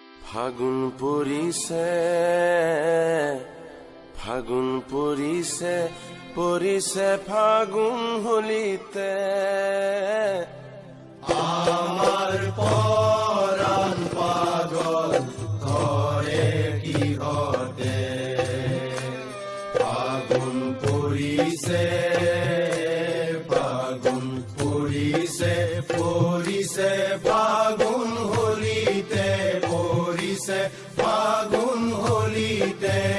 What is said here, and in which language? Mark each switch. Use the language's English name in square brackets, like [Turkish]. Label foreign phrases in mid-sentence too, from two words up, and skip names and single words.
[Assamese] ফাগুন পৰিছে, ফাগুন পৰিছে, পৰিছে ফাগুন হলিতে। [Bangla] আমার পরাণ পাগল করে [Assamese] কিহতে, ফাগুন পৰিছে, ফাগুন পৰিছে, পৰিছে ফাগুন হলিতে, পৰিছে ফাগুন হলিতে।